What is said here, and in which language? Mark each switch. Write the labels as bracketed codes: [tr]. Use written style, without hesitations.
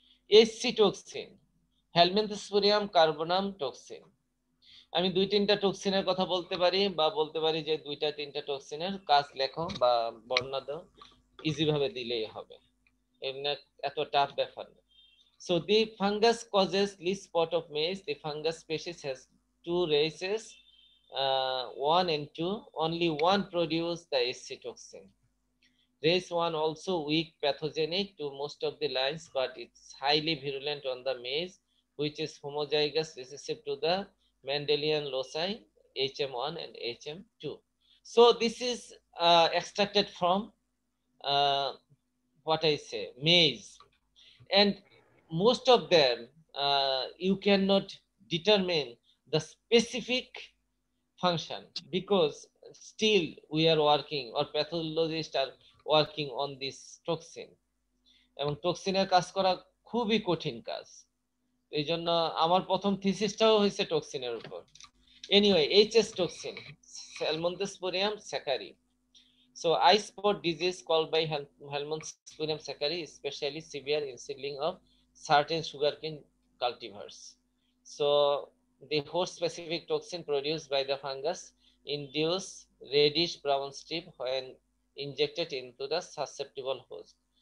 [bn] HC toxin, হেলমিনথোস্পোরিয়াম কার্বোনাম toxin. আমি 2-3টা টক্সিনের কথা বলতে পারি, বা বলতে পারি যে 2-3টা টক্সিনের কাজ লেখো বা বর্ণনা দাও, ইজি ভাবে দিলেই হবে, এমনি এত টাফ ব্যাপার না। [en] So the fungus causes leaf spot of maize. The fungus species has 2 races, 1 and 2. Only one produce the HC toxin. Race 1 also weak pathogenic to most of the lines, but it's highly virulent on the maize, which is homozygous recessive to the Mendelian loci HM1 and HM2. So this is extracted from what I say, maize, and most of them you cannot determine the specific function because still we are working, or pathologists are working on this toxin, [bn] এবং টক্সিনের কাজ করা খুবই কঠিন কাজ। এই জন্য আমার প্রথম থিসিসটাও হয়েছে টক্সিনের উপর। Anyway, HS toxin, Helminthsporium saccari. [en] So eye spot disease caused by Helminthsporium saccari is especially severe in seedling of certain sugarcane cultivars. So the host specific toxin produced by the fungus induce reddish brown strip when injected into the susceptible host.